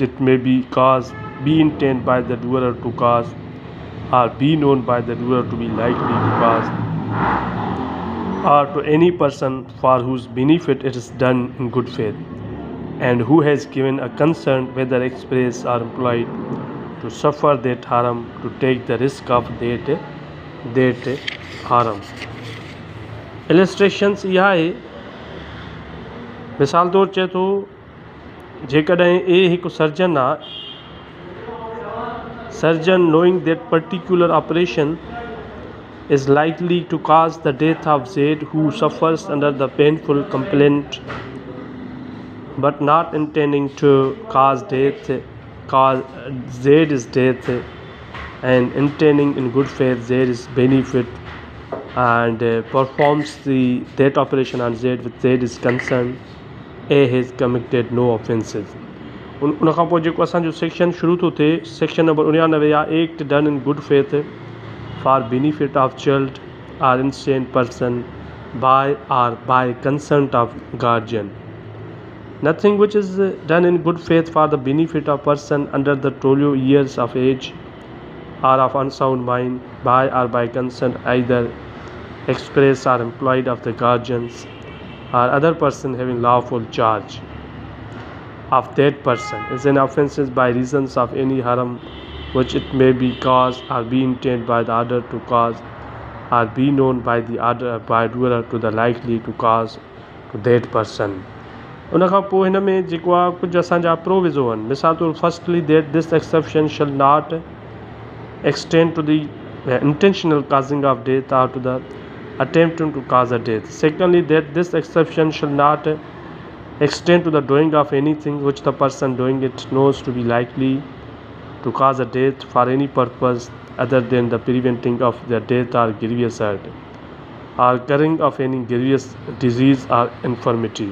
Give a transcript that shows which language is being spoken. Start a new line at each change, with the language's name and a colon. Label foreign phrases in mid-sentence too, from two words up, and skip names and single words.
English: it may be caused, be intended by the doer to cause or be known by the doer to be likely to cause, or to any person for whose benefit it is done in good faith and who has given a consent, whether express or implied, to suffer that harm, to take the risk of that harm.
Sindhi: Illustrations इहा आहे, मिसाल तौरु चए थो जेकॾहिं A हिकु सर्जन आहे,
English: surgeon knowing that particular operation is likely to cause the death of Z who suffers under the painful complaint but not intending to cause death, cause Z's death and intending in good faith Z's benefit and performs that operation on Z with Z's consent, A has committed no offences.
Sindhi: उन खां पोइ जेको असांजो सेक्शन शुरू थो थिए,
English: section number 99
Sindhi: आहे,
English: Act done in good faith for benefit of child or insane person by or by consent of guardian. Nothing which is done in good faith for the benefit of person under the 12 years of age or of unsound mind by or by consent either express or implied of the guardians or other person having lawful charge of that person is an offence by reasons of any harm which it may be caused or be intended by the order to cause or be known by the order by doer to the likely to cause to that person.
Sindhi: उन खां पोइ हिन में जेको आहे कुझु असांजा प्रोविज़ो आहिनि. मिसाल तौरु
English: फर्स्टली that this exception shall not extend to the intentional causing of death or to the attempting to cause a death. Secondly, that this exception shall not extend to the doing of anything which the person doing it knows to be likely to cause a death for any purpose other than the preventing of the death or grievous hurt or curing of any grievous disease or infirmity.